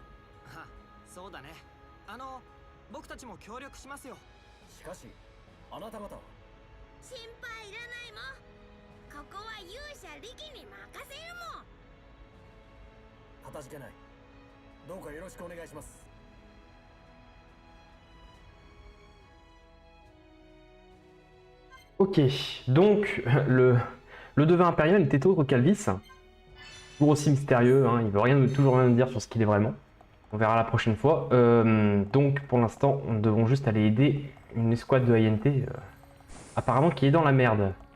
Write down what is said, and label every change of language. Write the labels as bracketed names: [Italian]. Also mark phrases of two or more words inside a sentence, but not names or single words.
[Japanese] は、そうだね。僕たちも協力しますよ。しかしあなた方は。心配いらないもん。ここは勇者力に任せるもん。かたじけない。どうかよろしくお願いします。 [French] Ok, donc le devin impérial n'était autre qu'Alvis. Toujours aussi mystérieux, hein, il veut toujours rien nous dire sur ce qu'il est vraiment. On verra la prochaine fois. Donc pour l'instant, nous devons juste aller aider une escouade de INT, apparemment qui est dans la merde.